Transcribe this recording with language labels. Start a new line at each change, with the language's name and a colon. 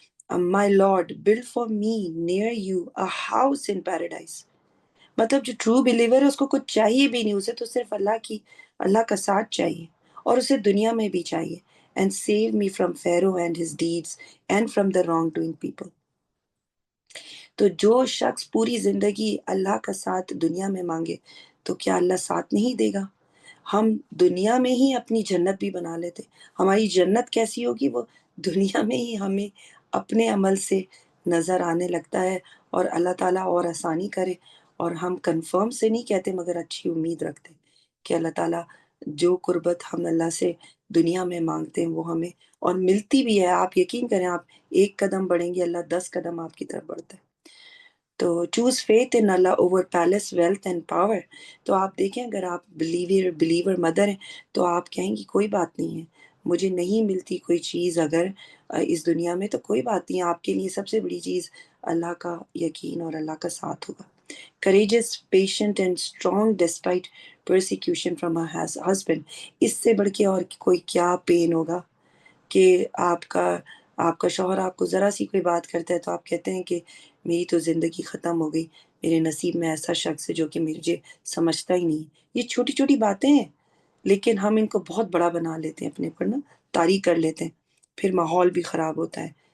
English: My Lord, build for me near you a house in paradise.
Urdu: مطلب جو true believer ہے اس کو کچھ چاہیے بھی نہیں، اسے تو صرف اللہ کا ساتھ چاہیے، اور اسے دنیا میں بھی چاہیے.
English: And save me from Pharaoh and his deeds and from the wrong-doing people.
Urdu: تو جو شخص پوری زندگی اللہ کا ساتھ دنیا میں مانگے تو کیا اللہ ساتھ نہیں دے گا؟ ہم دنیا میں ہی اپنی جنت بھی بنا لیتے. ہماری جنت کیسی ہوگی؟ وہ دنیا میں ہی ہمیں اپنے عمل سے نظر آنے لگتا ہے، اور اللہ تعالیٰ اور آسانی کرے. اور ہم کنفرم سے نہیں کہتے مگر اچھی امید رکھتے کہ اللہ تعالیٰ جو قربت ہم اللہ سے دنیا میں مانگتے ہیں وہ ہمیں اور ملتی بھی ہے. آپ یقین کریں، آپ ایک قدم بڑھیں گے اللہ 10 قدم آپ کی طرف بڑھتا ہے.
English: تو choose faith in Allah over palace, wealth and power.
Urdu: تو آپ دیکھیں اگر آپ بلیور مدر ہیں تو آپ کہیں گی کوئی بات نہیں ہے، مجھے نہیں ملتی کوئی چیز اگر اس دنیا میں، تو کوئی بات نہیں، آپ کے لیے سب سے بڑی چیز اللہ کا یقین اور اللہ کا ساتھ ہوگا.
English: courageous, patient and strong despite persecution from her husband.
Urdu: اس سے بڑھ کے اور کوئی کیا پین ہوگا کہ آپ کا شوہر آپ کو ذرا سی کوئی بات کرتا ہے تو آپ کہتے ہیں کہ میری تو زندگی ختم ہو گئی، میرے نصیب میں ایسا شخص ہے جو کہ مجھے سمجھتا ہی نہیں. یہ چھوٹی چھوٹی باتیں ہیں لیکن ہم ان کو بہت بڑا بنا لیتے ہیں، اپنے پر نا طاری کر لیتے ہیں، پھر ماحول بھی خراب ہوتا ہے.